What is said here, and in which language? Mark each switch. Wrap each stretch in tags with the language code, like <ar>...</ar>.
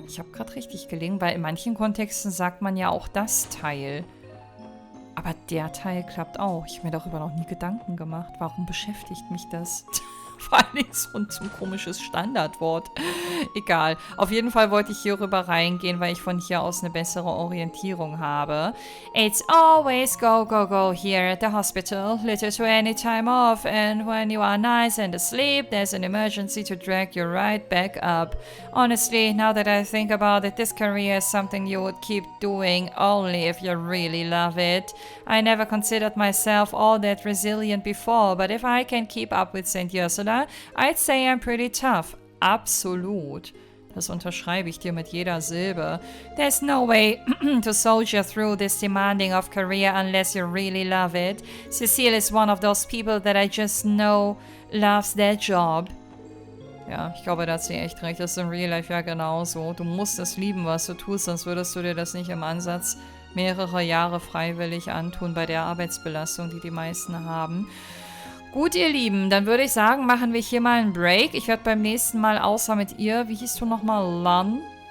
<de>Ich habe gerade richtig gelegen, weil in manchen Kontexten sagt man ja auch das Teil. Aber der Teil klappt auch. Ich habe mir darüber noch nie Gedanken gemacht. Warum beschäftigt mich das? Vor allem so ein komisches Standardwort. Egal. Auf jeden Fall wollte ich hier rüber reingehen, weil ich von hier aus eine bessere Orientierung habe.</de> <en>It's always go, go, go here at the hospital. Little to any time off. And when you are nice and asleep, there's an emergency to drag you right back up. Honestly, now that I think about it, this career is something you would keep doing only if you really love it. I never considered myself all that resilient before, but if I can keep up with St. Ursula, I'd say I'm pretty tough.</en> <de>Absolut. Das unterschreibe ich dir mit jeder Silbe.</de> <en>There's no way to soldier through this demanding of career unless you really love it. Cecile is one of those people that I just know loves their job.</en> <de>Ja, ich glaube, da hat sie echt recht. Das ist im Real Life ja genauso. Du musst es lieben, was du tust, sonst würdest du dir das nicht im Ansatz mehrere Jahre freiwillig antun bei der Arbeitsbelastung, die die meisten haben. Gut, ihr Lieben, dann würde ich sagen, machen wir hier mal einen Break. Ich werde beim nächsten Mal, außer mit ihr, wie hieß du nochmal, Lan?</de>